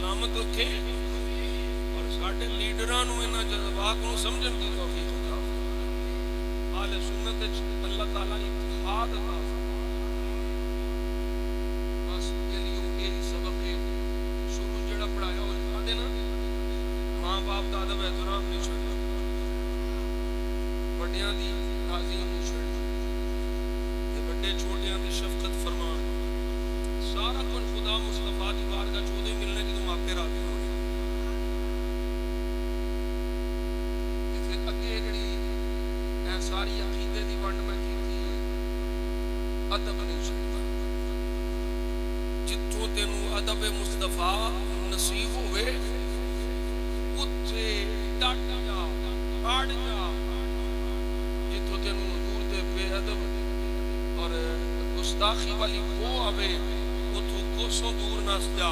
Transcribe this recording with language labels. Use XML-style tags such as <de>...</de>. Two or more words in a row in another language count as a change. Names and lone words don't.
<pa>رکھے اور ساڈے لیڈراں نوں انہاں جذبات نوں سمجھن دی توفیق عطا فرما۔ اہل سنت وچ اللہ تعالیٰ اتحاد عطا فرما۔ بس یہ سبق ہے شروع جڑا پڑھایا وہ لکھا دینا، ماں باپ دا ادب احترام نہیں چھڑنا، بڑیاں دی تعظیم نہیں چھڑنا، بڑے چھوٹیاں دی شفقت فرمان، سارا کچھ خدا مصطفیٰ دی بارگاہ چ ادے ملنے جدوں ماپے راضی ہونے۔ پھر اگے جڑی اے ساری عقیدے دی ونڈ میں کیتی ہے، ادب نہیں چھڑنا، جتوں تینوں ادب مصطفیٰ نصیب ہوئے اتھے ڈٹ جا، اڑ جا، جتوں تینوں حضور دے بے ادب اور گستاخی والی وہ آوے اتوں کوسوں دور نس جا۔</pa>